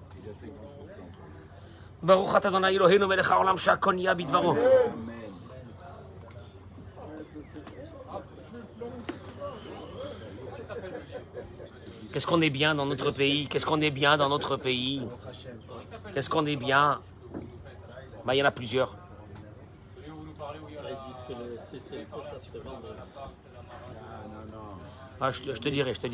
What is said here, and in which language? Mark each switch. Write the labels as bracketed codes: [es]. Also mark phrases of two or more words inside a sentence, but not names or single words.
[he] ברוך אתה אדוני אלוהינו מלך העולם שהכל נהיה בדברו. [fr] Qu'est-ce qu'on est bien dans notre pays? Qu'est-ce qu'on est bien dans notre pays? Qu'est-ce qu'on est bien? Bah, il y en a plusieurs. Ah, je te dirai.